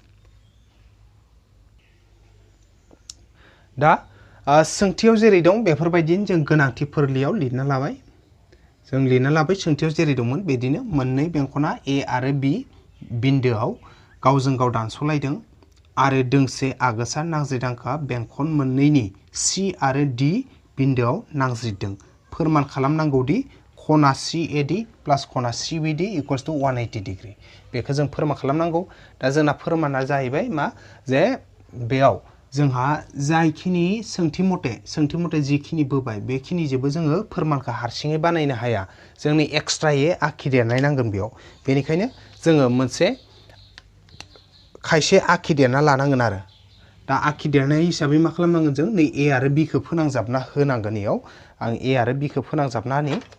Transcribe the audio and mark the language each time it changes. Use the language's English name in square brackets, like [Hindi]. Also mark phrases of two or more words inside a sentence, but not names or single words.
[Bodo] दा सोंथियाव जेरै दं बेफोरबायदिनो जों गोनांथि फोरलियाव लिरना लाबाय जों लिरना लाबाय सोंथियाव जेरै दंमोन बिदिनो मोननै बेंखना ए आरो बी बिन्दोआव गावजों गाव दानस'लायदों आरो दोंसे आगोसा नांज्रिदांखा बेंखन मोननैनि सी आरो डी बिन्दोआव नांज्रिदों फोरमान खालामनांगौदि खना CAD प्लास खना CBD इक्वल्स [English] to 180 degree [Bodo] बेखौ जों फोरमान खालामनांगौ दा जोंना फोरमाना जाहैबाय मा जे बेयाव जोंहा जायखिनि सोंथि मथे जिखिनि बोबाय बेखिनिजोंबो जोङो फोरमानखौ हारसिङै बानायनो हाया जोंनि एक्सट्रायै आखिदेरनाय नांगोन बेयाव बेनिखायनो जोङो मोनसे खायसे आखिदेरना लानांगोन आरो दा आखिदेरनाय हिसाबै मा खालामनांगोन जों नै ए आरो बी खौ फोनांजाबना होनांगोन इयाव आं ए आरो बी खौ फोनांजाबना होनि